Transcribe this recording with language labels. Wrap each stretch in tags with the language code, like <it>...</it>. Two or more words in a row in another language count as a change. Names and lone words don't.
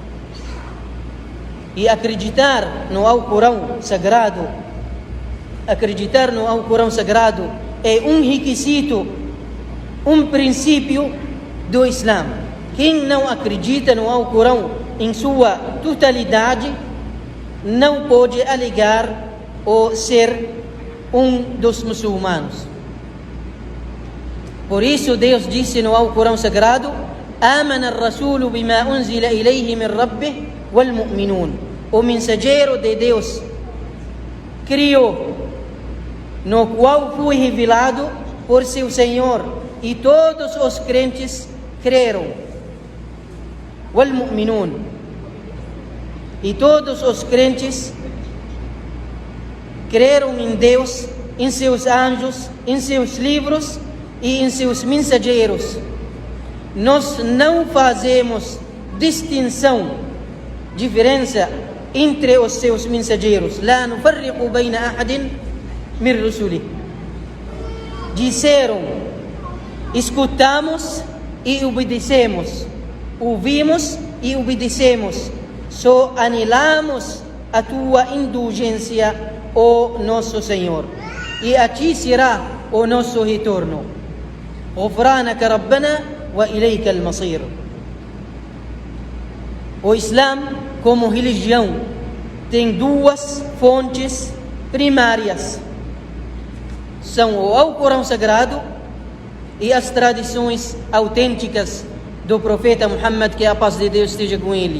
<pt>E acreditar no Alcorão Sagrado é um requisito, um princípio do Islã. Quem não acredita no Alcorão em sua totalidade não pode alegar ou ser um dos muçulmanos. Por isso Deus disse no Alcorão Sagrado:</pt> <ar>آمن الرسول بما أنزل إليه من ربه والمؤمنون.</ar> <pt>O mensageiro de Deus criou, no qual foi revelado por seu Senhor, e todos os crentes creram.</pt> <ar>والمؤمنون.</ar> <pt>E todos os crentes creram em Deus, em seus anjos, em seus livros e em seus mensageiros. Nós não fazemos diferença entre os seus mensageiros.</pt> <ar>لا نفرق بين أحد من رسله.</ar> <pt>Disseram: escutamos e obedecemos, ouvimos e obedecemos, só anelamos a tua indulgência, ó nosso Senhor, e a ti será o nosso retorno.</pt> <ar>غفرانك ربنا وإليك المصير.</ar> <pt>O Islã, como religião, tem duas fontes primárias. São o Alcorão Sagrado e as tradições autênticas do profeta Muhammad, que a paz de Deus esteja com ele.</pt>